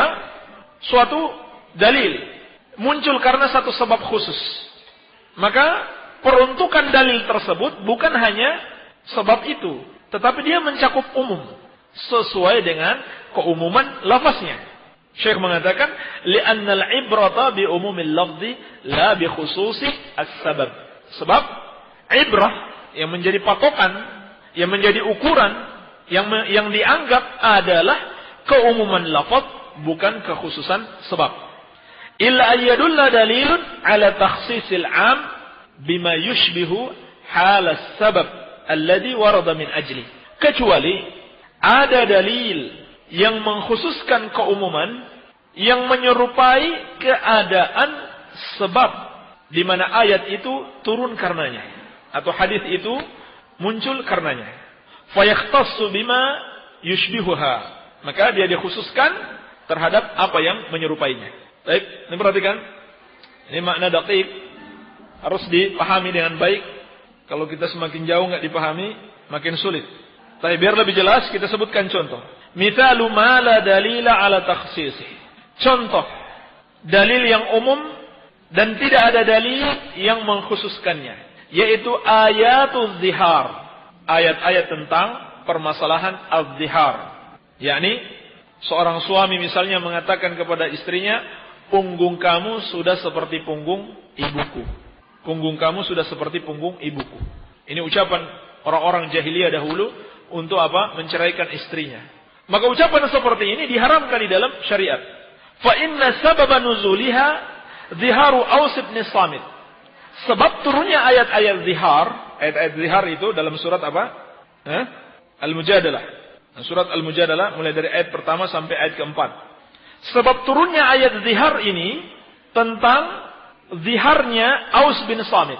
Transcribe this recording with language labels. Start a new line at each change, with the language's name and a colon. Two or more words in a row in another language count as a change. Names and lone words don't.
Indonesian: Suatu dalil muncul karena satu sebab khusus, maka peruntukan dalil tersebut bukan hanya sebab itu, tetapi dia mencakup umum sesuai dengan keumuman lafaznya. Syekh mengatakan,
Arabic: لأن العبرة بعموم اللفظ لا بخصوص السبب.
Indonesian: Sebab ibrah yang menjadi patokan, yang menjadi ukuran, yang dianggap adalah keumuman lafaz, bukan kekhususan sebab.
Arabic: إلا أن يدل دليل على تخصيص العام بما يشبه حال السبب الذي ورد من أجل.
Indonesian: Kecuali ada dalil yang mengkhususkan keumuman yang menyerupai keadaan sebab di mana ayat itu turun karenanya atau hadis itu muncul karenanya.
Arabic: فيختص بما يشبهها.
Indonesian: Maka dia dikhususkan terhadap apa yang menyerupainya. Baik, ini perhatikan. Ini makna daqiq harus dipahami dengan baik. Kalau kita semakin jauh nggak dipahami, makin sulit. Tapi biar lebih jelas, kita sebutkan contoh.
Arabic: مثال ما لا دليل على تخصيصه.
Indonesian: Contoh dalil yang umum dan tidak ada dalil yang mengkhususkannya, yaitu
Arabic: آية الظهار.
Indonesian: Ayat-ayat tentang permasalahan az-zihar. Yakni seorang suami misalnya mengatakan kepada istrinya, punggung kamu sudah seperti punggung ibuku. Punggung kamu sudah seperti punggung ibuku. Ini ucapan orang-orang jahiliyah dahulu untuk apa? Menceraikan istrinya. Maka ucapan seperti ini diharamkan di dalam syariat.
Arabic: فإن سبب نزولها ظهار أوس بن صامت.
Indonesian: Sebab turunnya ayat-ayat zihar itu dalam surat apa? Al-Mujadalah. Surat Al-Mujadalah mulai dari ayat pertama sampai ayat keempat. Sebab turunnya ayat zihar ini tentang ziharnya Aus bin Samit.